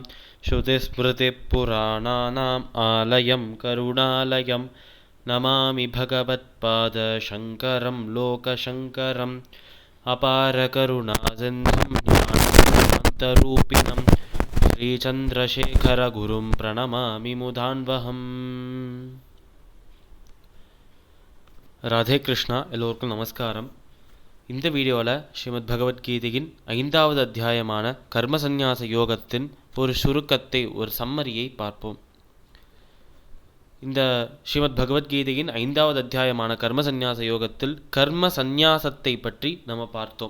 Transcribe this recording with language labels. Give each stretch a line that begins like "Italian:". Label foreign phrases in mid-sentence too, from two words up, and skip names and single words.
Sanskrit: श्रुतिस्मृतिपुराणानाम् आलयं करुणालयं नमामि भगवत्पादशङ्करं लोकशङ्करम्। अपारकरुणासिन्धुं ज्ञानरूपिणं श्रीचन्द्रशेखरगुरुं प्रणमामि मुदान्वहम्.
Tamil: ராதே கிருஷ்ணா. எல்லோருக்கும் நமஸ்காரம். இந்த வீடியோவில் ஸ்ரீமத் பகவத்கீதையின் 5வது அத்தியாயமான கர்மசந்நியாச யோகத்தின் ஒரு சுருக்கத்தை, ஒரு சம்மரியை பார்ப்போம். இந்த ஸ்ரீமத் பகவத்கீதையின் 5வது அத்தியாயமான கர்மசந்நியாச யோகத்தில் கர்ம சந்நியாசத்தை பற்றி நம்ம பார்த்தோம்.